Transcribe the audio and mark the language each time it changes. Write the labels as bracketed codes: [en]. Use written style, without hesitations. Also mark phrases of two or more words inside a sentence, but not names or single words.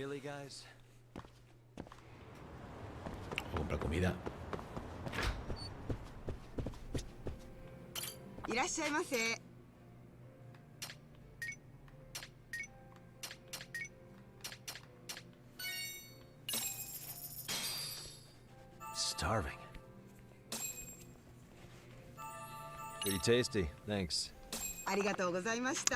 [en] guys. [es] Compra comida. [ja] いらっしゃいませ。 [en] Starving. Pretty tasty, thanks. [ja] ありがとうございました。